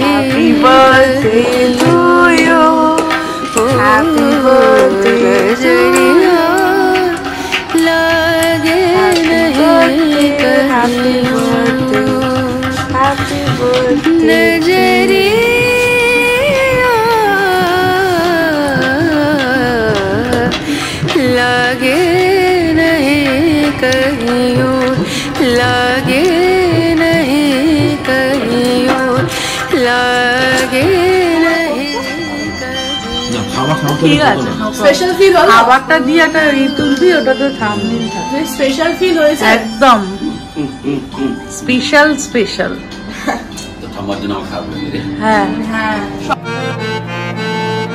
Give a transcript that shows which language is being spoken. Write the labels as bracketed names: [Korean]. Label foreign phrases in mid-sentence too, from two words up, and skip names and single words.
[English] Happy birthday to you, happy birthday [Hindi] नजरिया लगे नहीं, [English] happy birthday, happy birthday [Hindi] नजरिया लगे कहीं और, लागे नहीं कहीं और, लागे नहीं [Bangla] ঠিক আছে, স্পেশাল ফিল হলো। খাবারটা দিয়ে একটা তুলবি, ওটাতে থামলি স্পেশাল ফিল হয়েছে একদম স্পেশাল স্পেশাল। তো ঠাম্মার জন্য আমার খাবার হ্যাঁ